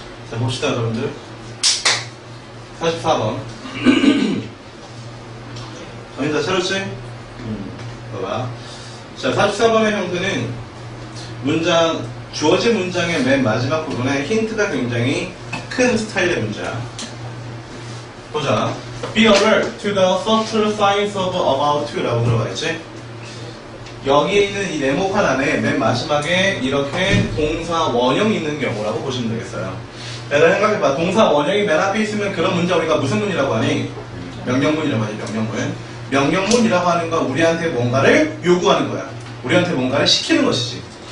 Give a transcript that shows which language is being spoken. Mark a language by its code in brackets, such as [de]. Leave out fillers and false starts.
[ko] 자 봅시다 여러분들. 44번. 정신 다 차렸지? 봐봐. 자, 44번의 형태는 주어진 문장의 맨 마지막 부분에 힌트가 굉장히 큰 스타일의 문장. 보자. [en] Be alert to the subtle signs of about to [ko] 라고 들어가 있지? 여기에 있는 이 네모판 안에 맨 마지막에 이렇게 동사 원형이 있는 경우라고 보시면 되겠어요. 내가 생각해봐. 동사 원형이 맨 앞에 있으면 그런 문장 우리가 무슨 문이라고 하니? 명령문이라고 하지, 명령문. 명령문이라고 하는 건 우리한테 뭔가를 요구하는 거야. 우리한테 뭔가를 시키는 것이지.